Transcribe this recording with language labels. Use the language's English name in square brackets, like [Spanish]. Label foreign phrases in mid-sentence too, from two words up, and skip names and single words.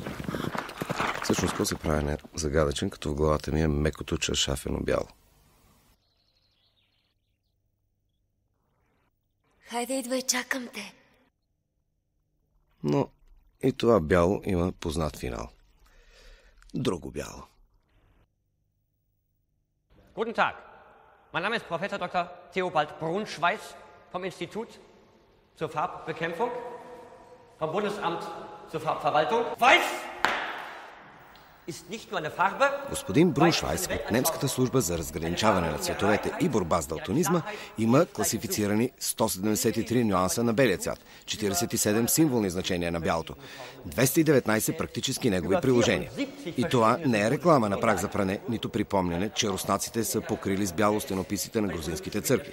[Bulgarian] Всъщност, какво се прави загадъчен, като в главата ми е мекото чершафено бяло. Хайде, идвай, чакам те. Но и това бяло има познат финал. Друго бяло. [German] Guten Tag. Mein Name ist Professor Dr. Theobald Brunschweiß vom Institut zur Farbbekämpfung, vom Bundesamt zur Farbverwaltung. Weiß ist nicht nur eine Farbe. [Bulgarian] Господин Бруншвайс от немската служба за разграничаване на цветовете и борба с далтонизма има класифицирани 173 нюанса на белия цвят, 47 символни значения на бялото, 219 практически негови приложения. И това не е реклама на прах за пране, нито припомняне, че руснаците са покрили с бяло стенописите на грузинските църкви.